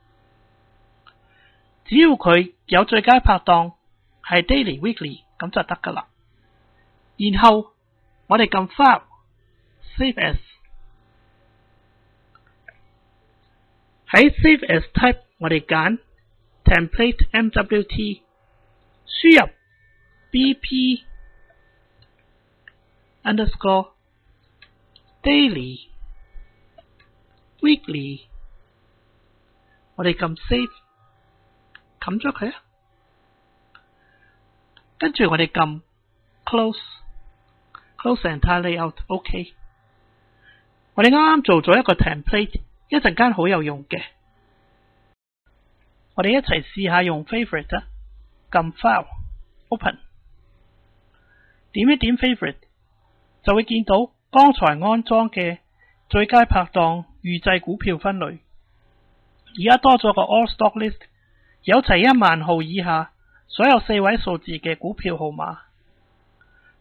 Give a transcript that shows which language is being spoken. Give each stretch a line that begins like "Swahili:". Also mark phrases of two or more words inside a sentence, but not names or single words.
Cantonese: 只要佢有最佳拍檔係 Daily Weekly 咁就得噶啦。然後我哋撳
English: File Save As，
Cantonese: 喺
English: Save As Type
Cantonese: 我哋揀
English: Template MWT，
Cantonese: 輸入 BP
English: underscore daily weekly，
Cantonese: 我哋撳 Save 冚咗佢啊，跟住我哋撳
English: Close entire layout OK。
Cantonese: 我哋啱啱做咗一個 template，一陣間好有用嘅，我哋一齊試下用 Favorite 啊，撳
English: File Open，
Cantonese: 點一點 Favorite 就會見到剛才安裝嘅最佳拍檔預製股票分類，而家多咗個
English: All Stock List，
Cantonese: 有齊1萬號以下所有4位數字嘅股票號碼。